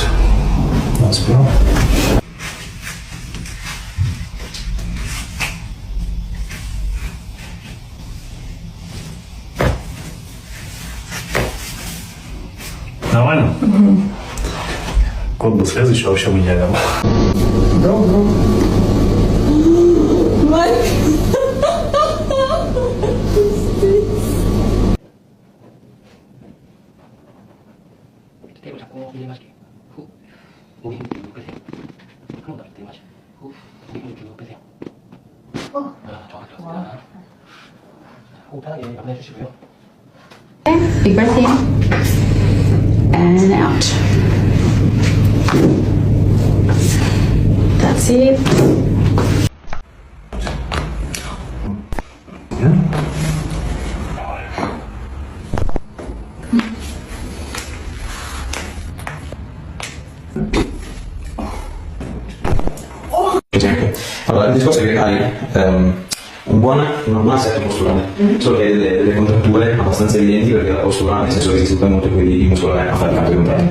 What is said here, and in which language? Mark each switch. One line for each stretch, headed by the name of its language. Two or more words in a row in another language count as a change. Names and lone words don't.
Russian: На спину. Нормально? Кот был следующий, вообще бы идеально.
Korean: 테이블 잡고 밀리 마시게. 후. 목에 힘 쭉 빼세요. 한 번 더 들이마셔. 후. 목에 힘 쭉 빼세요. 정확히 좋습니다. 호흡 편하게 마무리해 주시고요.
English: Big breath in and out. That's it.
Italian: Allora, il discorso è che hai un buon assetto posturale, solo che hai delle contratture abbastanza evidenti perché la postura, nel senso che si sfrutta molto quelli muscolare a fare il cambio contrario.